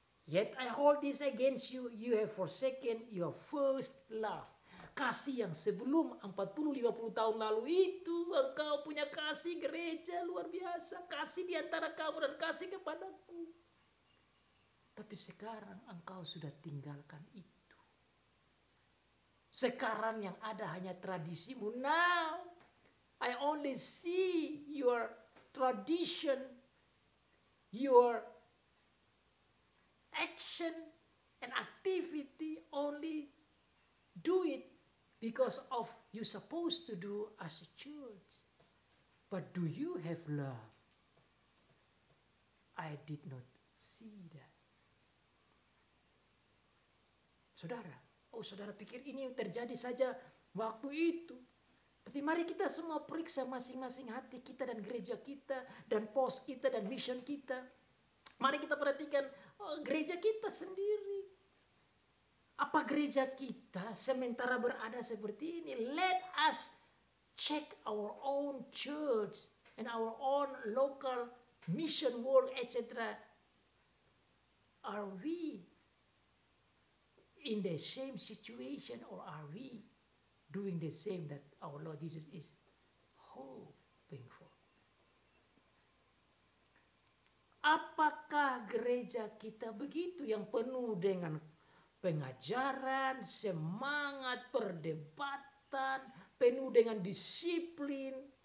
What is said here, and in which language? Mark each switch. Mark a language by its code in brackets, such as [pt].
[en] Yet I hold this against you, you have forsaken your first love. [id] Kasih yang sebelum 40-50 tahun lalu itu engkau punya kasih gereja luar biasa. Kasih di antara kamu dan kasih kepadaku. Tapi sekarang engkau sudah tinggalkan itu. Sekarang yang ada hanya tradisimu. [en] Now I only see your tradition, your action and activity, only do it because of you supposed to do as a church. But do you have love? I did not see that. [id] Saudara, saudara pikir ini terjadi saja waktu itu. Tapi mari kita semua periksa masing-masing hati kita dan gereja kita dan pos kita dan mission kita. Mari kita perhatikan gereja kita sendiri. Apa gereja kita sementara berada seperti ini? [en] Let us check our own church and our own local mission work, etc. Are we in the same situation, or are we doing the same that our Lord Jesus is hoping for? [id] Apakah gereja kita begitu yang penuh dengan pengajaran, semangat, perdebatan, penuh dengan disiplin?